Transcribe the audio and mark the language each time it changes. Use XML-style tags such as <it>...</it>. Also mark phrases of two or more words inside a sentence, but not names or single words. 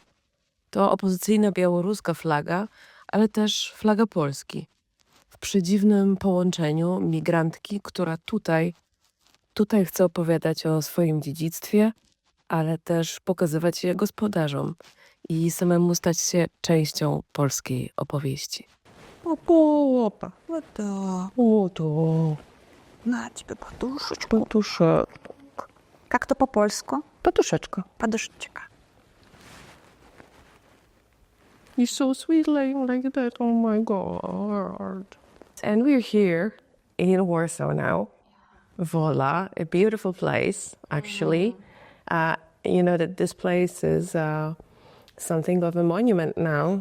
<pl>To opozycyjna białoruska flaga, ale też flaga Polski. W przedziwnym połączeniu migrantki, która tutaj chce opowiadać o swoim dziedzictwie, ale też pokazywać je gospodarzom i samemu stać się częścią polskiej opowieści.</pl> <ru>Опа, вода. На тебе подушечку. Подушка. Как то по-польску? Подушечка. Подушечка.</ru> <en>You're so sweet like that. Oh my God. And we're here in Warsaw now. Wola, a beautiful place, actually. You know that this place is something of a monument now.</en>